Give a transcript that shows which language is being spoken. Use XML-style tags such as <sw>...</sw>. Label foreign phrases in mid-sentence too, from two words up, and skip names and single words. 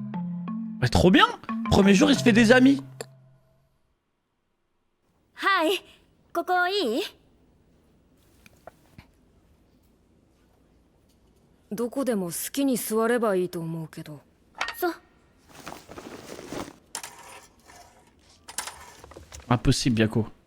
<fr>Bah, trop bien. Premier jour, il se fait des amis.</fr> <ja>はい。ここいい？どこでも好きに座ればいいと思うけど。そう。</ja> <fr>Impossible, Biako.</fr>